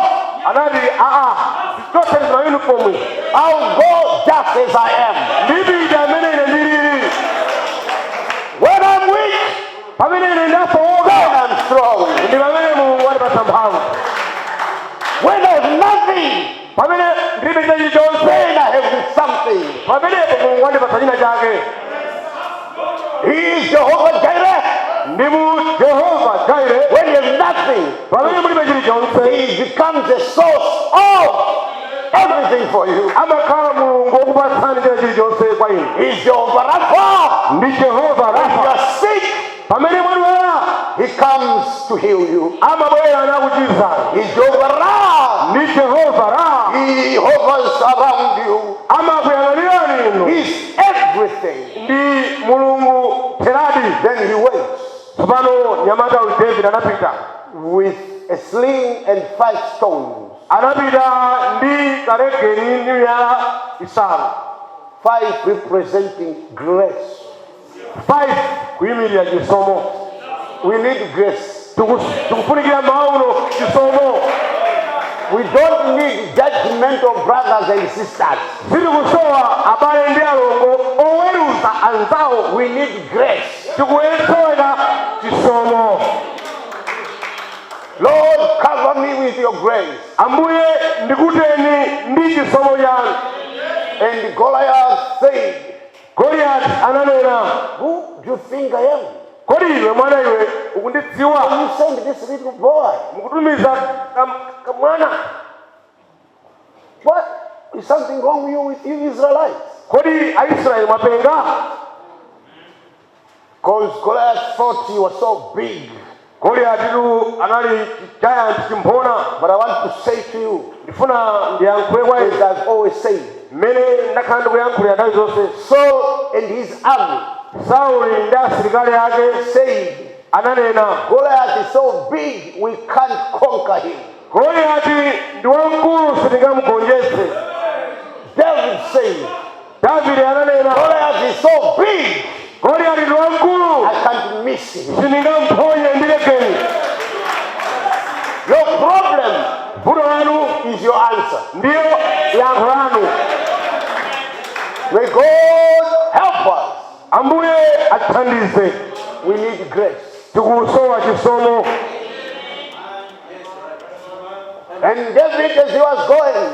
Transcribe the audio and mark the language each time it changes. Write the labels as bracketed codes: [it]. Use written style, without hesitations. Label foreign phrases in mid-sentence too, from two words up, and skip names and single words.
[ny] anati zichotse za uniform. [en] I'll go just as I am. [ny] Ndipita amene ine ndilili. [en] When I'm weak, [ny] Pamene ine [en] then [ny] ndafowoka, [en] I'm strong. [ny] ndi pamene Mulungu andipatsa mphamvu. [en] When I have nothing, [ny] Pamene ndilibe chilichonse, [en] then I have something. [ny] pamenepo Mulungu andipatsa china chake. [en] He is Jehovah Jireh. [ny] Ndi mu Jehova Jireh. [en] When you have nothing, [ny] Pamene mulibe chilichonse, [en] he becomes the source of everything for you. [ny] amakhala Mulungu wokupatsani china chilichonse kwa inu. [en] He is Jehovah Rapha. [ny] Ndi Jehova [en] When you [ny] Rafa. [en] are sick, [ny] Pamene mwalwala, [en] he comes to heal you. [ny] amabwera nakuchiza. [en] He is Jehovah Ra. [ny] Ndi Jehova Ra. [en] He hovers around you. [ny] Amakuyang'anirani inu. [en] He's everything. [ny] Ndi Mulungu Teradi. [en] Then he waits [ny] Tsopano nyamata uyu David anapita. [en] with a sling and 5 stones. [ny] Anapita ndi karegeni ndi miyala isanu. [en] 5 representing grace. [ny] 5 kuyimirira chisomo. [en] We need grace. [ny] Tikufunikira mauno chisomo. [en] We don't need judgmental brothers and sisters. [ny] Sitikusowa abale ndi alongo oweruza anzawo. [en] We need grace. [ny] Tikuyesoera chisomo. [en] Lord, cover me with your grace. [ny] Ambuye ndikuteni ndi chisomo chanu. [en] And Goliath said, [ny] Goliati ananena, [en] who do you think I am? [ny] kodi iwe mwana iwe ukundidziwa? [en] You send this little boy. [ny] Mukutumiza kamwana. [en] What? Is something wrong with you Israelites? [ny] Kodi Aisraeli mwapenga? [en] Because Goliath thought he was so big. [ny] Goliati anali giant chimphona. [en] But I want to say to you, [ny] Ndifuna ndiyankhule kwa [en] as [ny] inu. [en] I've always said, [ny] Mmene ndakhala ndikuyankhulira nthawi zonse. [en] Saul and his army [ny] Sauli ndi asilikali ake [en] said, [ny] ananena, [en] Goliath is so big, we can't conquer him. [ny] Goliati ndi wamkulu sitingamugonjetse. [en] David said, [ny] Davide ananena, [en] Goliath is so big, [ny] Goliati ndi wamkulu [en] I can't miss him. [ny] sitingamponye ndilekeni. [en] Your problem [ny] Vuto lanu [en] is your answer. [ny] ndiyo yankho lanu. [en] May God help us. [ny] Ambuye atithandize. [en] We need grace. [ny] Tikusowa chisomo. [en] And David, as he was going,